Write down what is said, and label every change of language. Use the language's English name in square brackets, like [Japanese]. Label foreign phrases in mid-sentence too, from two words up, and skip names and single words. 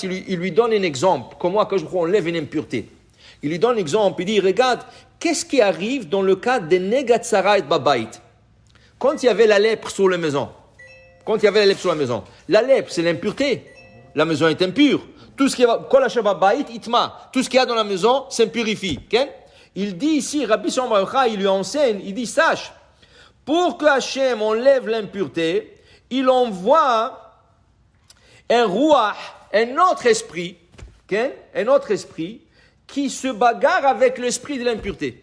[French] Il lui donne un exemple. Comment quand je enlève une impureté. Il lui donne un exemple. Il dit, regarde, qu'est-ce qui arrive dans le cas de [Hebrew] נגע צרעת בבית. [French] Quand il y avait la lèpre sur la maison. La lèpre, c'est l'impureté. la maison est impure. Tout ce qui est [Hebrew] כל אשר בבית יטמא, [French] tout ce qu'il y a dans la maison s'impurifie. Okay? Il dit ici, Rabbi Shimon bar Yochai, il lui enseigne, il dit, sache, pour que Hachem enlève l'impureté, il envoie un ruach, un autre esprit, okay? Un autre esprit, qui se bagarre avec l'esprit de l'impureté.